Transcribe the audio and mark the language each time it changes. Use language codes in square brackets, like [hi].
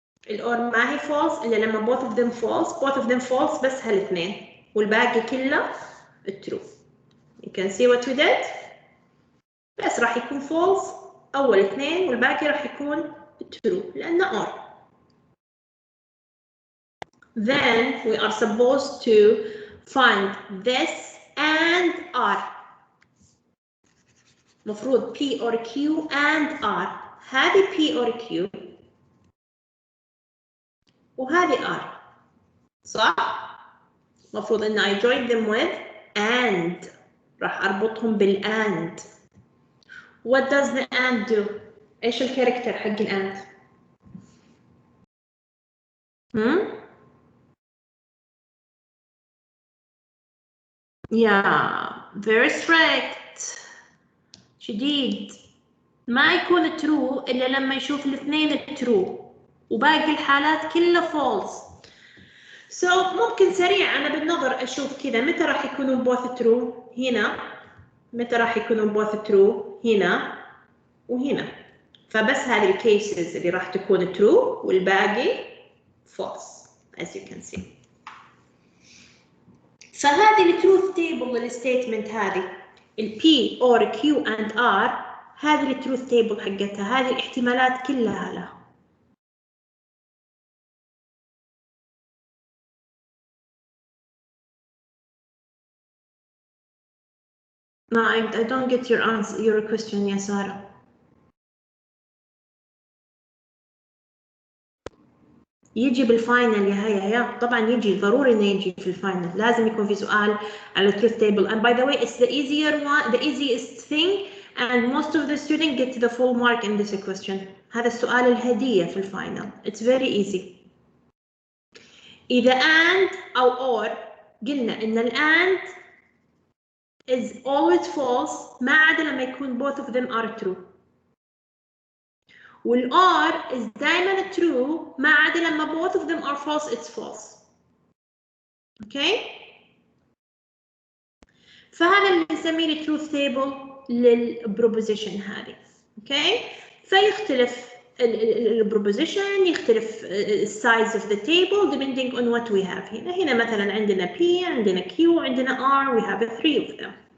[ar] الأور ما هي false إلا لما [en] both of them false [ar] بس هالاثنين والباقي كله true. [en] You can see what we did. [ar] بس راح يكون false أول اثنين والباقي راح يكون true لأنه or. [en] Then we are supposed to find this and R. [ar] مفروض P or Q and R. هذه P or Q وهذه R. صح؟ مفروض إن [en] I join them with and. [ar] راح أربطهم بالand. [en] What does the and do? [ar] إيش الكاركتر حق الand؟ [en] Yeah, very strict. [ar] شديد. ما يكون true إلا لما يشوف الاثنين true وباقي الحالات كلها false. So ممكن سريع أنا بالنظر أشوف كذا متى راح يكونوا [en] both true [ar] هنا، متى راح يكونوا both true هنا وهنا. فبس هذه الكيسز اللي راح تكون true والباقي false [en] as you can see. [ar] فهذه التروث تيبل للستيتمنت هذه ال P or Q and R هذه التروث تيبل حقتها، هذه الاحتمالات كلها لها. [en] No, I don't get your answer, your question يا سارة. [ar] يجي بالفاينل يا هيا طبعا يجي ضروري انه يجي في الفاينل، لازم يكون في سؤال على truth table. [en] And by the way, it's the easier one, the easiest thing, and most of the students get the full mark in this question. [ar] هذا السؤال الهدية في الفاينل. [en] It's very easy. [ar] إذا [en] and أو or [ar] قلنا إن ال [en] and is always false [ar] ما عدا لما يكون [en] both of them are true. وال or is [ar] دائما [en] true [ar] ما عدا لما [en] both of them are false it's false. Okay? [ar] فهذا اللي نسميه truth table للبروبوزيشن هذه. [en] Okay? [ar] فيختلف البروبوزيشن، يختلف [en] size of the table depending on what we have. [ar] هنا مثلا عندنا P، عندنا Q، عندنا R. [en] We have 3 of them.